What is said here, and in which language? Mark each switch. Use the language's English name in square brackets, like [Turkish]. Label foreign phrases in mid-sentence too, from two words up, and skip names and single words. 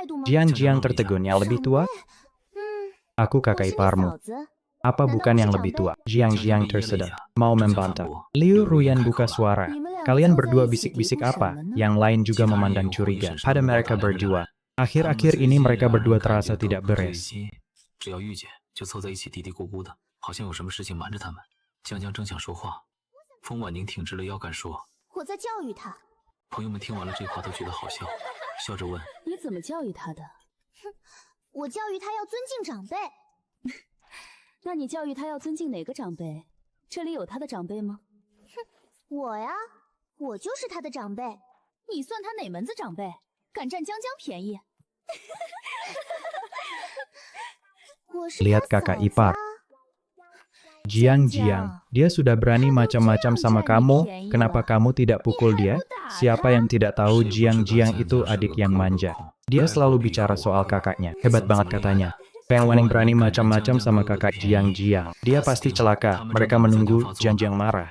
[Indonesian] Jiang tertegun. Yang lebih tua? Aku kakak iparmu. Apa bukan yang lebih tua? Jiang tersedak. Mau membantah. Liu Ruyan buka suara. Kalian berdua bisik-bisik apa? Yang lain juga memandang curiga pada mereka berdua. Akhir-akhir ini mereka berdua terasa tidak beres. [Chinese] 只要遇见，就凑在一起嘀嘀咕咕的，好像有什么事情瞒着他们。江江正想说话，风婉宁挺直了腰杆说我在教育他。朋友们听完了这话都觉得好笑，笑着问：“ 你怎么教育他的？我教育他要尊敬长辈。那你教育他要尊敬哪个长辈？这里有他的长辈吗？我呀，我就是他的长辈。你算他哪门子长辈？敢占江江便宜？我是 [Indonesian] Lihat [Chinese] 他 [Indonesian] kakak [Chinese] 嫂子 [Indonesian] ipar. [Chinese] 啊。 [Indonesian] Jiang, dia sudah berani macam-macam sama kamu. Kenapa kamu tidak pukul dia? Siapa yang tidak tahu Jiang itu adik yang manja. Dia selalu bicara soal kakaknya. Hebat banget katanya. Feng Wanning berani macam-macam sama kakak Jiang. Dia pasti celaka. Mereka menunggu Jiang marah.